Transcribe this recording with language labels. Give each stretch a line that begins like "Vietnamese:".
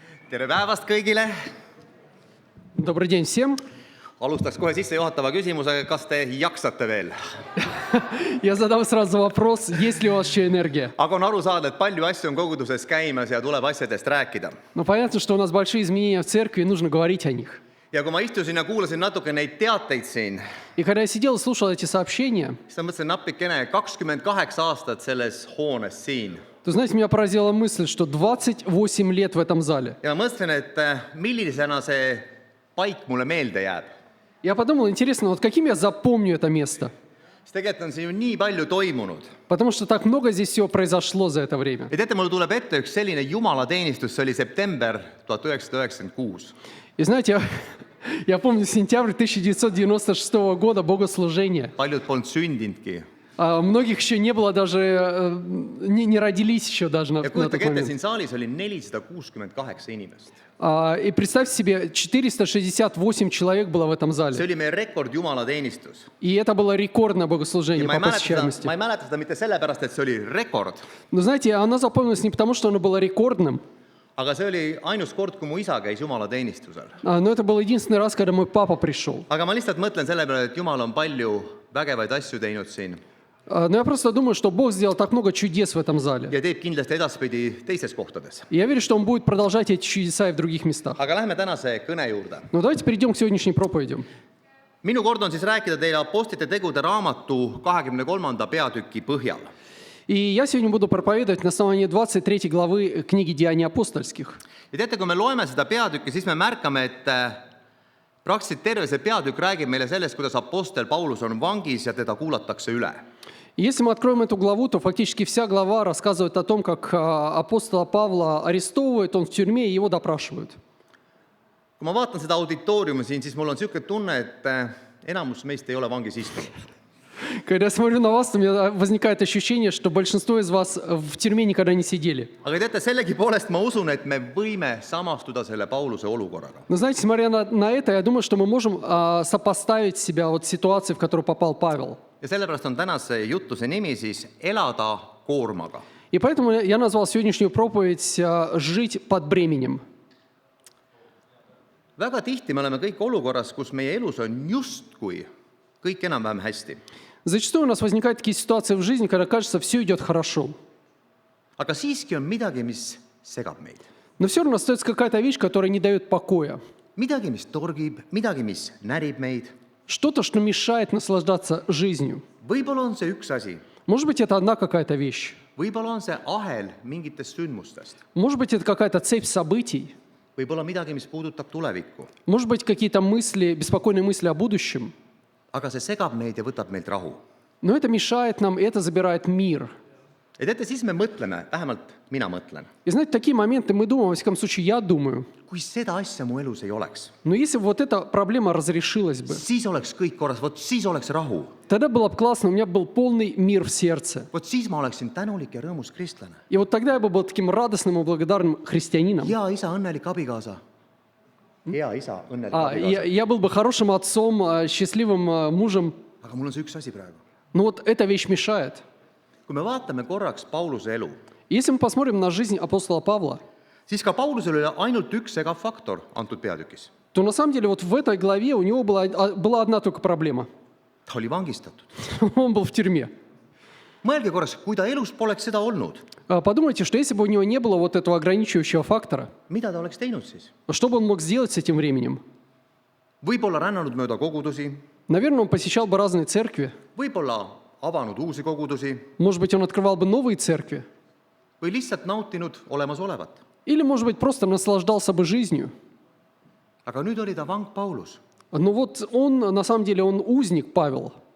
Estonian: Tere päevast kõigile!
Russian: Добрый день всем.
Estonian: Alustaks kohe sissejuhatava küsimusega, kas te jaksate veel?
Russian: Я задам сразу вопрос, есть ли у вас еще энергия?
Estonian: Aga on aru saada, et palju asju on koguduses käimas ja tuleb asjadest rääkida.
Russian: Ну, понятно, что у нас большие изменения в церкви, и нужно говорить о них.
Estonian: Ja kui ma istusin ja kuulasin natuke neid teateid siin,
Russian: И когда я sидел и слушал эти сообщения,
Estonian: siis ma mõtlesin napikene 28 aastat selles hoones siin.
Russian: то, знаете, меня поразила мысль, что 28 лет в этом зале.
Estonian: Ja ma mõtlesin, et millisena see paik mulle meelde jääb.
Russian: Я подумал, интересно, вот каким я запомню это место?
Estonian: Siis tegelikult on siin ju nii palju toimunud.
Russian: Потому что так много здесь всего произошло за это время.
Estonian: Ja teate, mulle tuleb ette üks selline jumalateenistus, see oli september 1996.
Russian: И знаете, я помню сентябрь 1996 года, богослужение.
Estonian: Paljud polnud sündinudki.
Russian: Многих еще не было даже, не родились еще даже на
Estonian: Ja
Russian: тот
Estonian: kujutage ette,
Russian: момент.
Estonian: siin saalis oli 468 inimest.
Russian: И представьте себе, 468 человек было в этом
Estonian: See
Russian: зале.
Estonian: oli meie rekord jumalateenistus.
Russian: И это было рекордное богослужение
Estonian: Ja
Russian: по посещаемости.
Estonian: ma ei mäleta seda mitte sellepärast, et see oli rekord,
Russian: Но знаете, оно запомнилось не потому, что оно было рекордным,
Estonian: aga see oli ainus kord, kui mu isa käis jumalateenistusel.
Russian: но это был единственный раз, когда мой папа пришел.
Estonian: Aga ma lihtsalt mõtlen selle peale, et Jumal on palju vägevaid asju teinud siin
Russian: Но я просто думаю, что Бог сделал так много чудес в этом зале.
Estonian: ja teeb kindlasti edaspidi teistes kohtades.
Russian: И я верю, что Он будет продолжать эти чудеса и в других местах.
Estonian: Aga lähme tänase kõne juurde.
Russian: Но давайте перейдем к сегодняшней проповеди.
Estonian: Minu kord on siis rääkida teile Apostlite tegude raamatu 23. peatüki põhjal.
Russian: И я сегодня буду проповедовать на основании 23 главы книги Деяний апостольских.
Estonian: Ja teate, kui me loeme seda peatükki, siis me märkame, et praktiliselt terve see peatükk räägib meile sellest, kuidas apostel Paulus on vangis ja teda kuulatakse üle.
Russian: И если мы откроем эту главу, то фактически вся глава рассказывает о том, как апостола Павла арестовывают, он в тюрьме, и его допрашивают.
Estonian: Kui ma vaatan seda auditooriumi siin, siis mul on niisugune tunne, et enamus meist ei ole vangis istunud.
Russian: Когда я смотрю на вас, у меня возникает ощущение, что большинство из вас в тюрьме никогда не сидели.
Estonian: Aga teate, sellegipoolest ma usun, et me võime samastuda selle Pauluse olukorraga.
Russian: Но знаете, смотря на это, я думаю, что мы можем сопоставить себя вот с ситуацией, в которую попал Павел.
Estonian: Ja sellepärast on tänase jutuse nimi siis Elada koormaga.
Russian: И поэтому я назвал сегодняшнюю проповедь «Жить под бременем».
Estonian: Väga tihti me oleme kõik olukorras, kus meie elus on justkui kõik enam-vähem hästi.
Russian: Зачастую у нас возникают такие ситуации в жизни, когда кажется, все идет хорошо.
Estonian: Aga siiski on midagi, mis segab meid.
Russian: Но все равно остается какая-то вещь, которая не дает покоя.
Estonian: Midagi, mis torgib, midagi, mis närib meid.
Russian: Что-то, что мешает наслаждаться жизнью.
Estonian: Võib-olla on see üks asi.
Russian: Может быть, это одна какая-то вещь.
Estonian: Võib-olla on see ahel mingitest sündmustest.
Russian: Может быть, это какая-то цепь событий.
Estonian: võib-olla midagi, mis puudutab tulevikku.
Russian: Может быть, какие-то мысли, беспокойные мысли о будущем.
Estonian: Aga see segab meid ja võtab meilt rahu.
Russian: Но это мешает нам, и это забирает мир.
Estonian: ja teate, siis me mõtleme, vähemalt mina mõtlen,
Russian: И знаете, в такие моменты мы думаем, во всяком случае, я думаю,
Estonian: kui seda asja mu elus ei oleks,
Russian: но если бы вот эта проблема разрешилась бы,
Estonian: siis oleks kõik korras, vot siis oleks rahu.
Russian: тогда было бы классно, у меня был полный мир в сердце.
Estonian: Vot siis ma oleksin tänulik ja rõõmus kristlane.
Russian: И вот тогда я бы был таким радостным и благодарным христианином.
Estonian: hea isa, õnnelik abikaasa. hea isa, õnnelik abikaasa.
Russian: Я был бы хорошим отцом, счастливым мужем.
Estonian: aga mul on see üks asi praegu.
Russian: Но вот эта вещь мешает.
Estonian: kui me vaatame korraks Pauluse elu,
Russian: Если мы посмотрим на жизнь апостола Павла,
Estonian: siis ka Paulusel oli ainult üks segav faktor antud peatükis.
Russian: то на самом деле вот в этой главе у него была одна только проблема.
Estonian: ta oli vangistatud.
Russian: Он был в тюрьме.
Estonian: mõelge korraks, kui ta elus poleks seda olnud,
Russian: Подумайте, что если бы у него не было вот этого ограничивающего фактора,
Estonian: mida ta oleks teinud siis?
Russian: что бы он мог сделать с этим временем?
Estonian: võib-olla rännanud mööda kogudusi,
Russian: Наверное, он посещал бы разные церкви.
Estonian: võib-olla avanud uusi kogudusi
Russian: Может быть, он открывал бы новые церкви.
Estonian: või lihtsalt nautinud olemasolevat.
Russian: Или, может быть, просто наслаждался бы жизнью.
Estonian: aga nüüd oli ta vang Paulus,
Russian: Но вот он, на самом деле, он узник Павел,